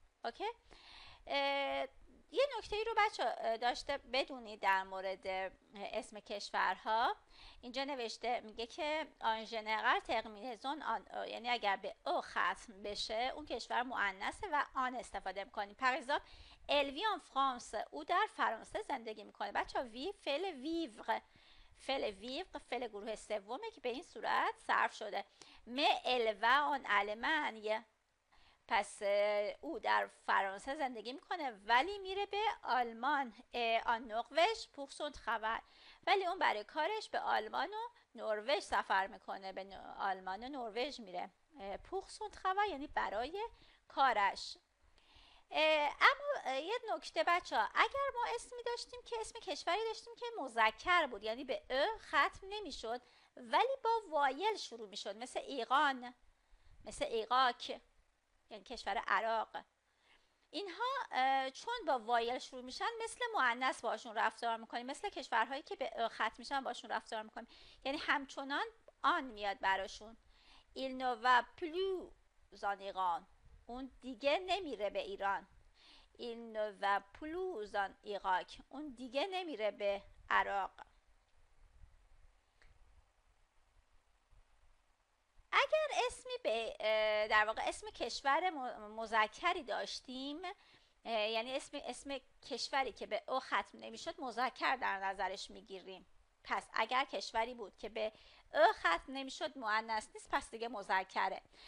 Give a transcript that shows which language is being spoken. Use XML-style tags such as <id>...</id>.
<fa>اوکی؟ یه نکته ای رو بچه داشته بدونید در مورد اسم کشورها. اینجا نوشته میگه که آن ژنرال ترمینزون آن، یعنی اگر به او ختم بشه اون کشور مؤنثه و آن استفاده میکنیم.</fa> <fr>par exemple elle vit en France،</fr> <fa>او در فرانسه زندگی میکنه. بچه وی فعل ویور، فعل ویور فعل گروه سومه که به این صورت صرف شده.</fa> <fr>mais elle va en Allemagne،</fr> <fa>پس او در فرانسه زندگی میکنه ولی میره به آلمان. آن نروژ</fa> <fr>pour son travail،</fr> <fa>ولی اون برای کارش به آلمان و نروژ سفر میکنه، به آلمان و نروژ میره.</fa> <fr>pour son travail</fr> <fa>یعنی برای کارش. اما یه نکته بچه ها، اگر ما اسمی داشتیم که اسم کشوری داشتیم که مذکر بود، یعنی به ا ختم نمیشد ولی با وایل شروع میشد، مثل ایران، مثل عراق، یعنی کشور عراق، اینها چون با وایل شروع میشن مثل مؤنث باشون رفتار میکنیم، مثل کشورهایی که به ا ختم میشن باشون رفتار میکنیم، یعنی همچنان آن میاد براشون.</fa> <fr>il ne va plus en Iran،</fr> <fa>اون دیگه نمیره به ایران.</fa> <fr>il ne va plus en Irak،</fr> <fa>اون دیگه نمیره به عراق. اگر اسمی به در واقع اسم کشور مذکری داشتیم، یعنی اسم کشوری که به او ختم نمیشد مذکر در نظرش میگیریم. پس اگر کشوری بود که به او ختم نمیشد مؤنث نیست، پس دیگه مذکره.</fa>